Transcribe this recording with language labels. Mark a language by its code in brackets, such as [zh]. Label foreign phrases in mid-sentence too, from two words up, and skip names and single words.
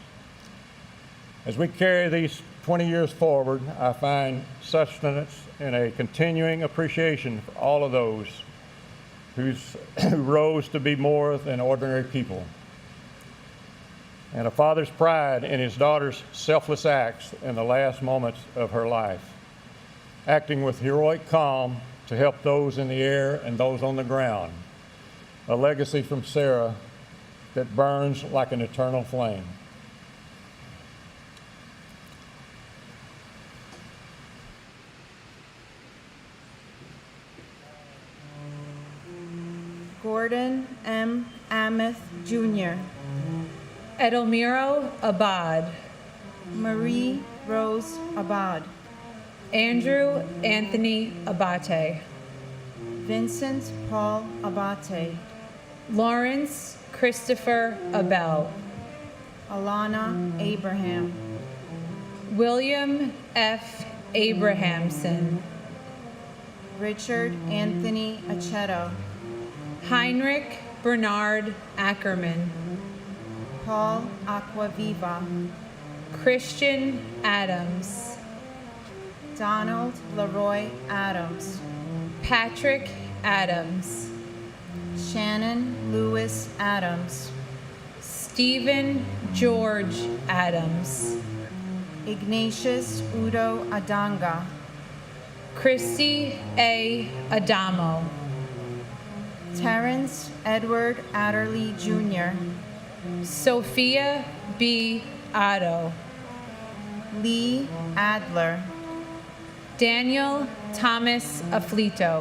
[en] As we carry these 20 years forward, I find sustenance in a continuing appreciation for all of those who rose to be more than ordinary people, and a father's pride in his daughter's selfless acts in the last moments of her life, acting with heroic calm to help those in the air and those on the ground, a legacy from Sarah that burns like an eternal flame. Gordon M. Ameth, Jr. Edelmiro Abad. Marie Rose Abad. Andrew Anthony Abate. Vincent Paul Abate. Lawrence Christopher Abel. Alana Abraham. William F. Abrahamson. Richard Anthony Aceto. Heinrich Bernard Ackerman. Paul Aquaviva. Christian Adams. Donald Leroy Adams. Patrick Adams. Shannon Lewis Adams. Stephen George Adams. Ignatius Udo Adanga. Christy A. Adamo. Terrence Edward Adderley, Jr. Sophia B. Otto. Lee Adler. Daniel Thomas Aflito.